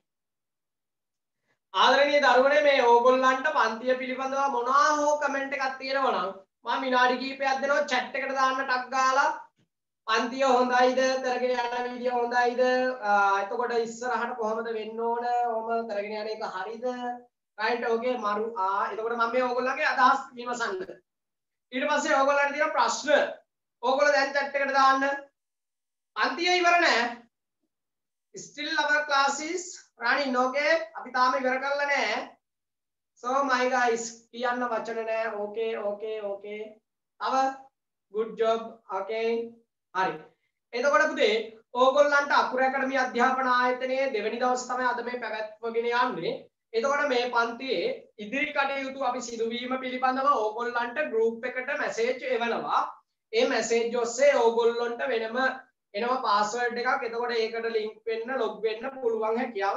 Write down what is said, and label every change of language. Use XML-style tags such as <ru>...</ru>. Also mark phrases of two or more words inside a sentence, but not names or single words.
<si>ආදරණීය දරුවනේ මේ ඕගොල්ලන්ට පන්තිය පිළිබඳව මොනවා හෝ කමෙන්ට් එකක් තියෙනවා නම් මම විනාඩි කිහිපයක් දෙනවා chat එකට දාන්න ටක් ගාලා පන්තිය හොඳයිද කරගෙන යන වීඩියෝ හොඳයිද එතකොට ඉස්සරහට කොහොමද වෙන්න ඕන ඔහම කරගෙන යන එක හරිද</si> <en>right okay</en> <si>මරු එතකොට මම මේ ඕගොල්ලන්ගේ අදහස් විමසන්න ඊට පස්සේ ඕගොල්ලන්ට තියෙන ප්‍රශ්න ඕගොල්ලෝ දැන් chat එකට දාන්න පන්තිය ඉවර නෑ</si> <en>still our class is running okay</en> <si>අපි තාම ඉවර කරලා නෑ</si> <en>so my guys</en> <si>කියන්න වචන නෑ okay තව</si> <en>good job okay</en> <si>හරි එතකොට පුතේ ඕගොල්ලන්ට අකුර ඇකඩමි අධ්‍යාපන ආයතනයේ දෙවෙනි දවස් තමයි අද මේ පැවැත්වගෙන යන්නේ එතකොට මේ පන්තියේ ඉදිරි කටයුතු අපි සිදුවීම පිළිබඳව ඕගොල්ලන්ට group එකට message එවනවා ඒ message ඔස්සේ ඕගොල්ලන්ට වෙනම එනවා password එකක් එතකොට ඒකට link වෙන්න log වෙන්න පුළුවන් හැකියාව</si>